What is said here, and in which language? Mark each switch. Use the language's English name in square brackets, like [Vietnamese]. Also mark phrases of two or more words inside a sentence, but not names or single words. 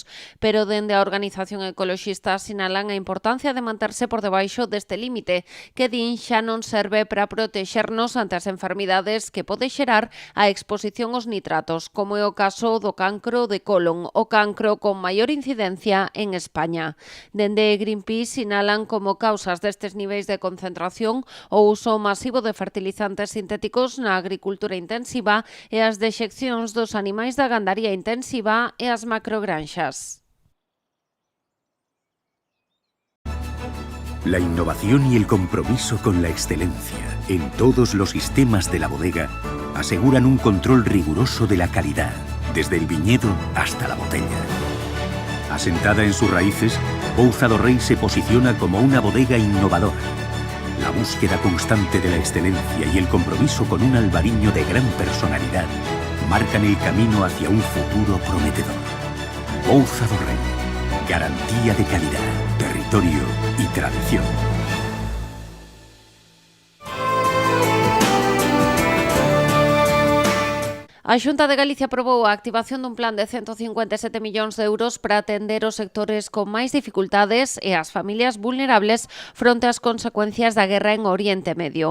[Galician] Pero dende a organización ecoloxista sinalan a importancia de manterse por debaixo deste límite, que din xa non serve para protexernos ante as enfermidades que pode xerar a exposición aos nitratos, como é o caso do cancro de colon, o cancro con maior incidencia en España. Dende Greenpeace sinalan como causas destes niveis de concentración o uso masivo de fertilizantes sintéticos na agricultura intensiva e as dexeccións dos animais da gandaría intensiva e as macrogranxas. [Spanish] La innovación y el compromiso con la excelencia en todos los sistemas de la bodega aseguran un control riguroso de la calidad, desde el viñedo hasta la botella. Asentada en sus raíces, Pouza do Rei se posiciona como una bodega innovadora. La búsqueda constante de la excelencia y el compromiso con un albariño de gran personalidad marcan el camino hacia un futuro prometedor. Pouza do Rei, garantía de calidad, territorio y tradición. [Galician] A Xunta de Galicia aprobou a activación dun plan de 157 millóns de euros para atender os sectores con máis dificultades e as familias vulnerables fronte ás consecuencias da guerra en Oriente Medio.